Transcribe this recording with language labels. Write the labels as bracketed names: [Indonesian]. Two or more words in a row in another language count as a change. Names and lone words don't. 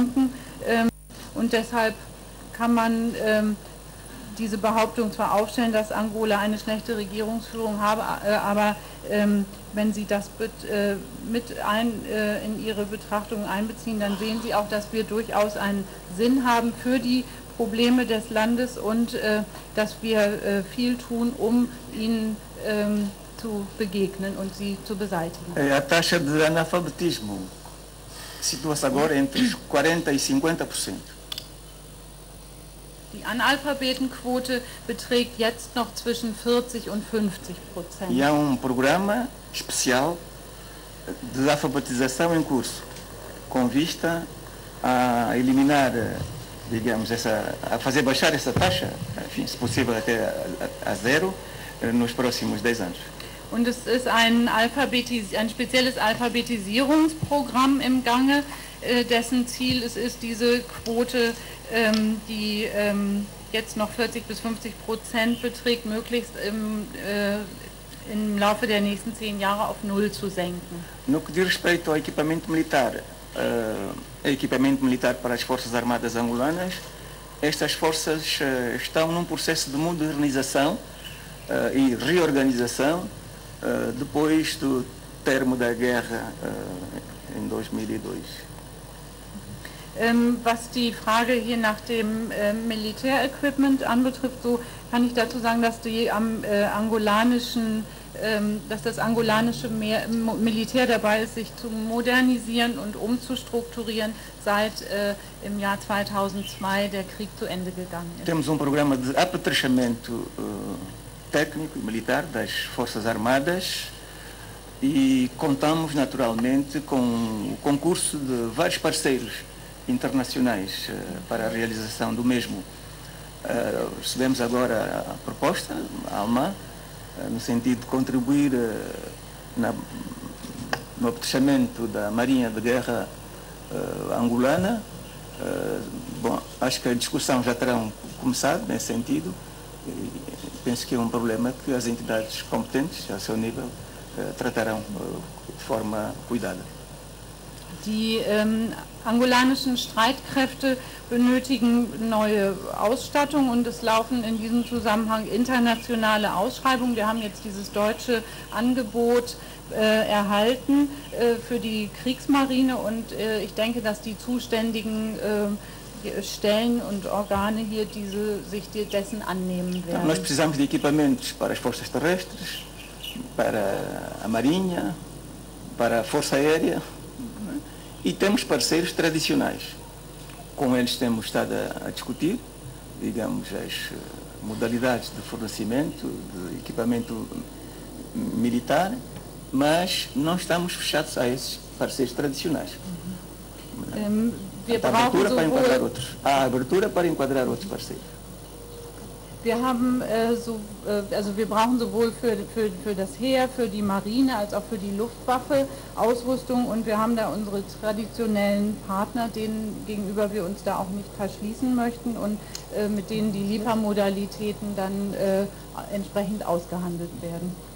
[German] Und deshalb kann man diese Behauptung zwar aufstellen, dass Angola eine schlechte Regierungsführung habe, aber wenn Sie das in Ihre Betrachtungen einbeziehen, dann sehen Sie auch, dass wir durchaus einen Sinn haben für die Probleme des Landes und dass wir viel tun, um ihnen zu begegnen und sie zu beseitigen. [Portuguese] A taxa de analfabetismo situa-se agora entre 40% e 50%. [German] Die Analphabetenquote beträgt jetzt noch zwischen 40% und 50%. [Portuguese] E há programa especial de alfabetização em curso, com vista a eliminar, digamos, a fazer baixar essa taxa, enfim, se possível até a zero, nos próximos 10 anos. [German] Und es ist ein spezielles Alphabetisierungsprogramm im Gange, dessen Ziel es ist, diese Quote, die jetzt noch 40% bis 50% beträgt, möglichst im Laufe der nächsten 10 Jahre auf 0 zu senken. [Portuguese] No que diz respeito ao equipamento militar para as Forças Armadas angolanas, estas forças estão num processo de modernização e reorganização depois do termo da guerra em 2002. [German] Was die Frage hier nach dem Militärequipment anbetrifft, so kann ich dazu sagen, dass das angolanische Militär dabei ist, sich zu modernisieren und umzustrukturieren, seit im Jahr 2002 der Krieg zu Ende gegangen ist. [Portuguese] Temos programa de apetrechamento técnico e militar das Forças Armadas e contamos naturalmente com o concurso de vários parceiros internacionais para a realização do mesmo. Recebemos agora a proposta alemã no sentido de contribuir no apetrechamento da Marinha de Guerra angolana. Bom, acho que a discussão já terá começado nesse sentido. Penso que é problema que as entidades competentes, a seu nível, tratarão de forma cuidada. [German] Die angolanischen Streitkräfte benötigen neue Ausstattung und es laufen in diesem Zusammenhang internationale Ausschreibungen. Wir haben jetzt dieses deutsche Angebot erhalten für die Kriegsmarine und ich denke, dass die zuständigen Stellen und Organe hier sich dessen annehmen werden. [Portuguese] Nós precisamos de equipamentos para as forças terrestres, para a Marinha, para a Força Aérea e temos parceiros tradicionais. Com eles temos estado a discutir, digamos, as modalidades de fornecimento de equipamento militar, mas não estamos fechados a esses parceiros tradicionais. Há abertura para enquadrar outros parceiros. [German] Wir brauchen sowohl für das Heer, für die Marine als auch für die Luftwaffe Ausrüstung und wir haben da unsere traditionellen Partner, denen gegenüber wir uns da auch nicht verschließen möchten und mit denen die Liefermodalitäten dann entsprechend ausgehandelt werden.